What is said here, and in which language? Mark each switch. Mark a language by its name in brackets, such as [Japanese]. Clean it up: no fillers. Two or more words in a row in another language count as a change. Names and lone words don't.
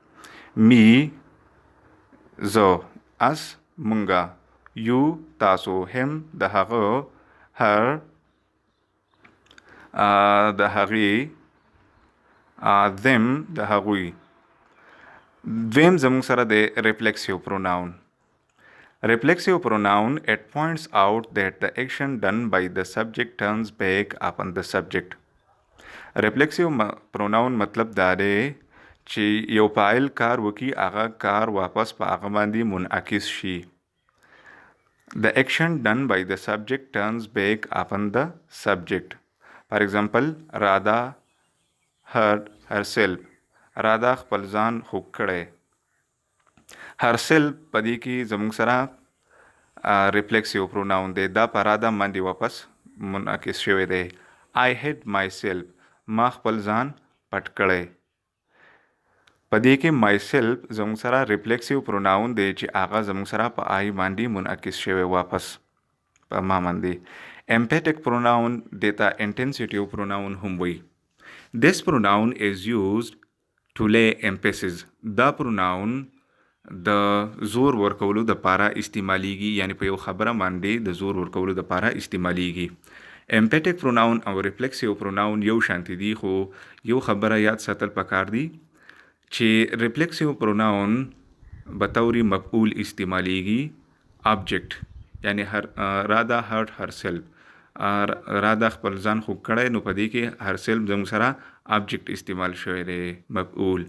[Pashto] می زه، اس مونږه، یو تاسو، هم د هغه، هر د هغې، them د هغوی. دویم زموږ سره د [English] reflexive pronoun. Reflexive pronoun, it points out that the action done by the subject turns back upon the subject. Reflexive pronoun [Pashto] مطلب دا دی چې یو فاعل کار وکي، هغه کار واپس په هغه باندې منعکس شي. [English] The action done by the subject turns back upon the subject. For example, Radha hurt herself. [Pashto] رادا خپل ځان خوږ کړی. herself په دې کې زموږ سره [English] reflexive pronoun [Pashto] دی، دا په رادا باندې واپس منعکس شوی دی. [English] I hid myself، [Pashto] ما خپل ځان پټ کړی. په دې کې myself زموږ سره [English] reflexive pronoun [Pashto] دی چې هغه زموږ سره په آی باندې منعکس شوی واپس په ما باندې. [English] emphatic pronoun دیتا intensitive pronoun [Pashto] هم وي. [English] This pronoun is used to lay emphasis. [Pashto] دا پروناون د زور ورکولو د پاره استعمالیږي، یعنی په یو خبره باندې د زور ورکولو د پاره استعمالیږي. [English] emphatic pronoun [Pashto] او [English] reflexive pronoun [Pashto] یو شانتی دي، خو یو خبره یاد ساتل پکار دي چې [English] reflexive pronoun [Pashto] به طور مفعول استعمالیږي، آبجیکټ یعنی [English] Radha hurt herself, [Pashto] رادا خپل ځان خوږ کړی، نو په دې کې [English] herself [Pashto] زموږ سره آبجیکټ استعمال شوی دی مفعول.